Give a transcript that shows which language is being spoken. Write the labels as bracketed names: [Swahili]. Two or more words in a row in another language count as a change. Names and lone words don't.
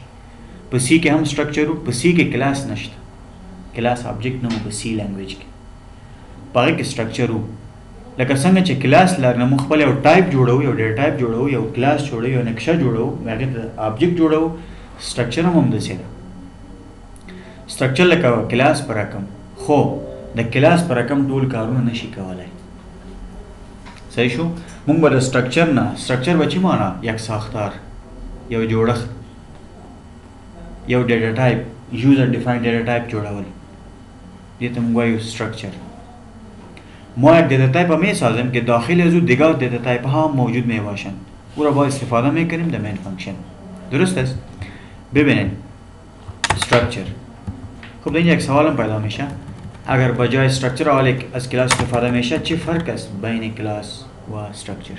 [Pashto] په سی کې هم سټرکچر په سی کې کلاس نشته. [English] class object [Pashto] نه په [English] C language [Pashto] کې پاره کې سټرکچر لکه څنګه چې کلاس لرنه مخ خپل یو ټایپ جوړو یو [English] data type [Pashto] جوړو یو کلاس جوړو یو نقشه جوړو هغه ته آبجیکټ جوړو سټرکچر هم دسه ده. سټرکچر لکه کلاس پر رقم خو د کلاس پر رقم ټول کارونه نشي کولای. صحیح شو. موږ به د سټرکچر نه سټرکچر بچی معنا [Persian] یک ساختار [Pashto] یو جوړښت یو [English] data type user defined data type [Pashto] جوړول دې ته موږ وایو سټرکچر. [Persian] ما یک [English] data type [Persian] می سازم که داخل از او دیگر [English] data type [Persian] ها موجود می باشند. او را با استفاده می کنیم در [English] main function. [Persian] درست است؟ ببینید استراکچر. خب اینجا یک سوالم پیدا میشه. اگر بجای استراکچر اول از کلاس استفاده میشه چه فرق است بین کلاس و استراکچر؟